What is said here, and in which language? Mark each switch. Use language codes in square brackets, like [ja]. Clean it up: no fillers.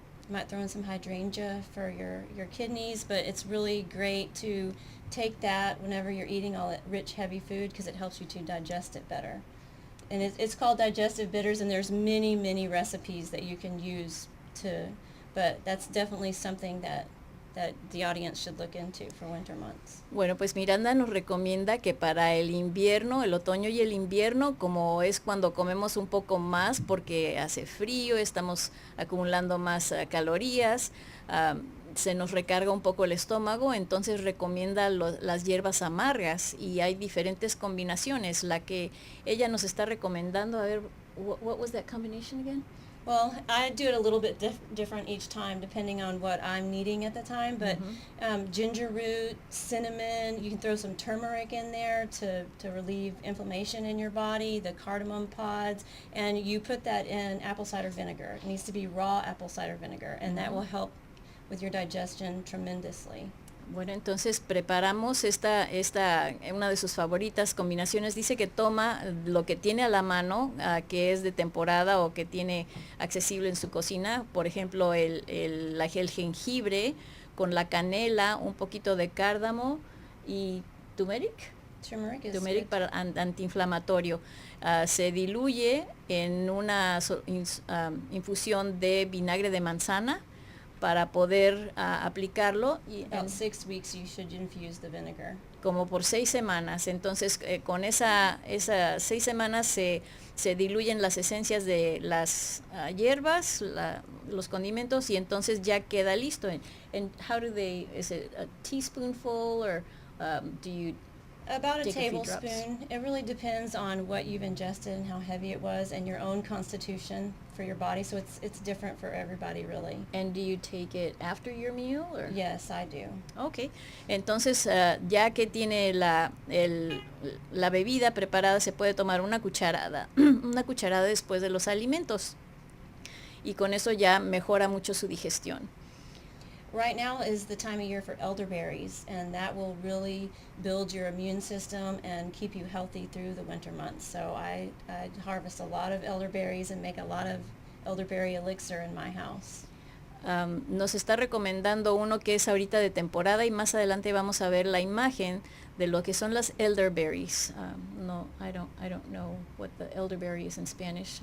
[en] Might throw in some hydrangea for your kidneys, but it's really great to take that whenever you're eating all that rich, heavy food because it helps you to digest it better. And it's called digestive bitters, and there's many, many recipes that you can use but that's definitely something that the audience should look into for winter months. [es] Bueno, pues Miranda nos recomienda que para el invierno, el otoño y el invierno, como es cuando comemos un poco más porque hace frío, estamos acumulando más calorías, se nos recarga un poco el estómago, entonces recomienda las hierbas amargas y hay diferentes combinaciones. La que ella nos está recomendando, a ver, [en] what was that combination again? Well, I do it a little bit different each time depending on what I'm needing at the time, but ginger root, cinnamon, you can throw some turmeric in there to relieve inflammation in your body, the cardamom pods, and you put that in apple cider vinegar. It needs to be raw apple cider vinegar, and that will help with your digestion tremendously. [es] Bueno, entonces preparamos una de sus favoritas combinaciones. Dice que toma lo que tiene a la mano, que es de temporada o que tiene accesible en su cocina. Por ejemplo, el jengibre con la canela, un poquito de cárdamo y turmeric. Turmeric para antiinflamatorio. Se diluye en una infusión de vinagre de manzana para poder aplicarlo. [en] Y about 6 weeks you should infuse the vinegar. [es] Como por 6 semanas. Entonces con esas 6 semanas se diluyen las esencias de las hierbas, los condimentos, y entonces ya queda listo. [en] And how do they, is it a teaspoonful or do you about a tablespoon? It really depends on what you've ingested and how heavy it was and your own constitution for your body, so it's different for everybody really. And do you take it after your meal or? Yes, I do. Okay. [es] Entonces ya que tiene la bebida preparada, se puede tomar una cucharada después de los alimentos y con eso ya mejora mucho su digestión. [en] Right now is the time of year for elderberries, and that will really build your immune system and keep you healthy through the winter months. So I harvest a lot of elderberries and make a lot of elderberry elixir in my house. [es] Nos está recomendando uno que es ahorita de temporada y más adelante vamos a ver la imagen de lo que son las elderberries. [en] No, I don't know what the elderberry is in Spanish.